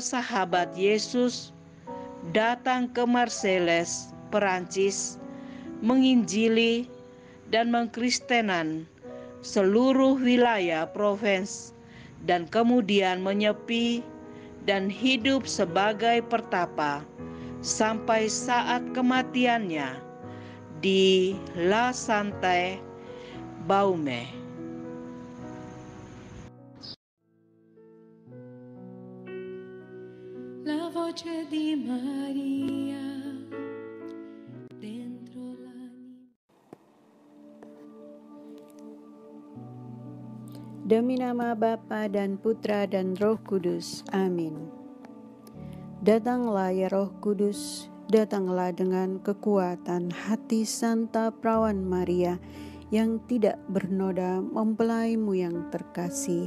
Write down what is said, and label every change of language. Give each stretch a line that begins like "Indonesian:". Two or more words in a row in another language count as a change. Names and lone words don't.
Indonesian: sahabat Yesus datang ke Marseilles, Perancis, menginjili dan mengkristenan seluruh wilayah provins dan kemudian menyepi dan hidup sebagai pertapa sampai saat kematiannya di La Sainte Baume.
Italian: La voce di Maria dentro l'anima.
Indonesian: Demi nama Bapa dan Putra dan Roh Kudus. Amin. Datanglah ya Roh Kudus, datanglah dengan kekuatan hati Santa Perawan Maria yang tidak bernoda mempelaimu yang terkasih.